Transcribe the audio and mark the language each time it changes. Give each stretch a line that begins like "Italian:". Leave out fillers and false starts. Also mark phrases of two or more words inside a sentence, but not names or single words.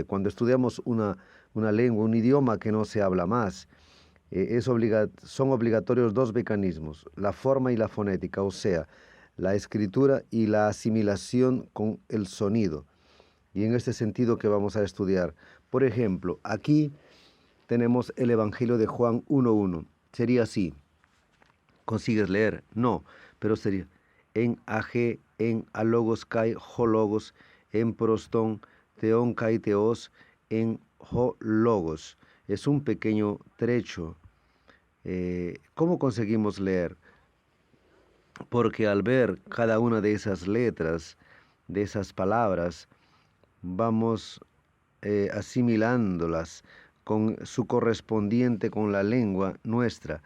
Spanish: Cuando estudiamos una lengua, un idioma que no se habla más, son obligatorios dos mecanismos, la forma y la fonética, o sea, la escritura y la asimilación con el sonido. Y en este sentido que vamos a estudiar. Por ejemplo, aquí tenemos el Evangelio de Juan 1:1. Sería así. ¿Consigues leer? No, pero sería
Greek: εν αρχή ην ο λόγος και ο λόγος ην προς τον θεόν και θεός ην ο λόγος.
Spanish: Es un pequeño trecho. ¿Cómo conseguimos leer? Porque al ver cada una de esas letras, de esas palabras, vamos asimilándolas con su correspondiente con la lengua nuestra.